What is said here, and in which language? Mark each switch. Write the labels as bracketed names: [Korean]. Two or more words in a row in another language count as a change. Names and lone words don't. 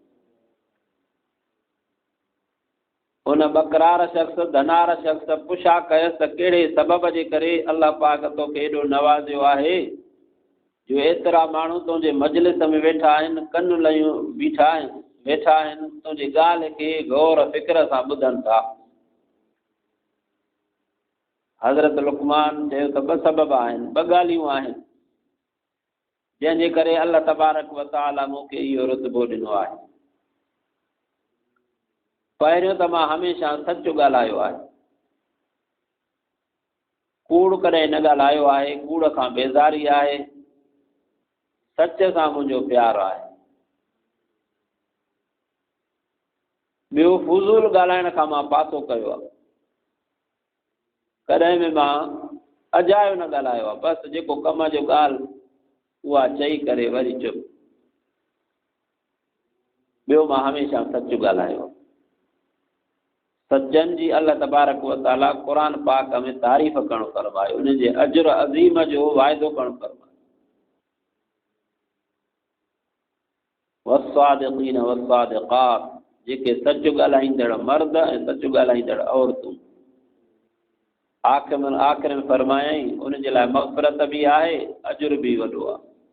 [Sindhi] उन बकरार शख़्स, धनार शख़्स पुछा कयसि त कहिड़े सबब जे करे अल्लाह पाक तोखे एॾो नवाज़ियो आहे जो एतिरा माण्हू तुंहिंजे मजलिस में वेठा आहिनि, कन लयूं बीठा आहिनि, वेठा आहिनि, तुंहिंजी ॻाल्हि खे गौर फ़िक्र सां ॿुधनि था। हज़रत लुक़मान चयो त ॿ सबब आहिनि, ॿ ॻाल्हियूं आहिनि जंहिंजे करे अल्लाह [Arabic] تبارك وتعالى [Sindhi] मूंखे इहो रुतबो ॾिनो आहे। पहिरियों त मां हमेशह सचु ॻाल्हायो आहे, कूड़ कॾहिं न ॻाल्हायो आहे, कूड़ खां बेज़ारी आहे, सच सां मुंहिंजो प्यारु आहे। ॿियो फुज़ूल ॻाल्हाइण खां मां पासो कयो आहे, कॾहिं बि मां अजायो न ॻाल्हायो आहे, बसि जेको कम जो ॻाल्हि उहा चई करे वरी चुप। ॿियो मां हमेशह सचु ॻाल्हायो। सचनि जी अल्लाह [Arabic] تبارك وتعالى [Sindhi] क़ुरान पाक में तारीफ़ करणु फरमायो, उनजे अजर अज़ीम जो वाइदो करणु फरमायो। [Arabic] والصادقين والصادقات, [Sindhi] जेके सचु ॻाल्हाईंदड़ मर्द ऐं सचु ॻाल्हाईंदड़ औरतूं। आख़िर में फरमायईं उनजे लाइ मग़फ़िरत बि आहे, अजुर बि वॾो आहे।